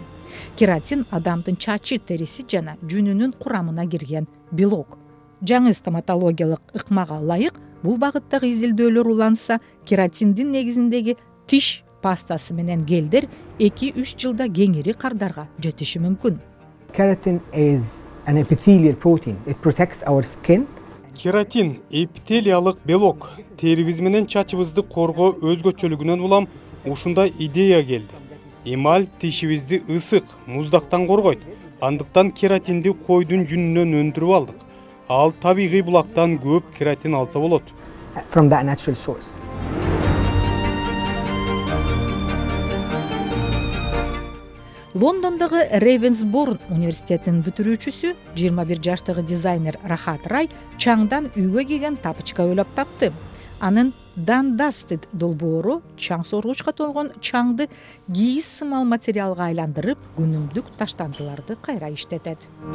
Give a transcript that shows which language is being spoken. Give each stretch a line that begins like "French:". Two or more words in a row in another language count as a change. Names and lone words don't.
Kyrgyz: Кератин адамдын чачы, териси жана жүнүнүн курамына кирген белок. Жаңы стоматологиялык ыкмага ылайык бул багыттагы изилдөөлөр уланса, кератиндин негизиндеги тиш пастасы менен гелдер 2-3 жылда кеңири кардарга жетиши мүмкүн.
English: Keratin is an epithelial protein. It protects our skin.
Kyrgyz: Кератин эпителиялык белок. Терибиз менен чачыбызды коргоо өзгөчөлүгүнөн улам ушундай идея келди. Эмаль тишибизди ысык, муздактан коргойт. Андыктан кератинди койдун жүнүнөн өндүрүп алдык. Ал табигый булактан көп кератин алса болот.
English: From that natural source.
Kyrgyz: Лондондогу Ravensbourne университетинин бүтүрүүчүсү 21 жаштагы дизайнер Рахат Рай чаңдан үйгө кийген тапычка ойлоп тапты. Анын Dundasted долбоору чаң соргучка толгон чаңды кийиз сымал материалга айландырып, күнүмдүк таштандыларды кайра иштетет.